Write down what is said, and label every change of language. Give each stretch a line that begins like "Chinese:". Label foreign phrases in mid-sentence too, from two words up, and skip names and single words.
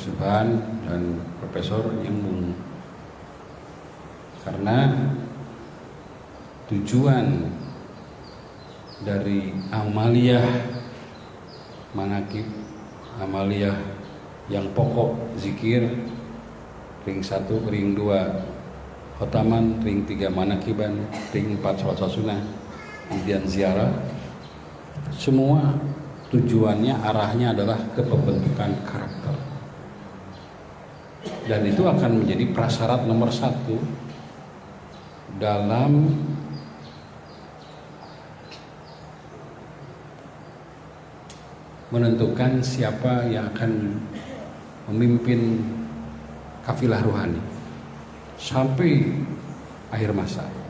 Indonesian: Subhan dan Profesor Yembung, karena tujuan dari amaliyah manakib, amaliyah yang pokok zikir, ring 1, ring 2 khotaman, ring 3 manakiban, ring 4 sholat sunnah, kemudian ziarah, semua tujuannya arahnya adalah ke pembentukan karakter, dan itu akan menjadi prasyarat nomor 1 dalam menentukan siapa yang akan memimpin kafilah ruhani sampai akhir masa.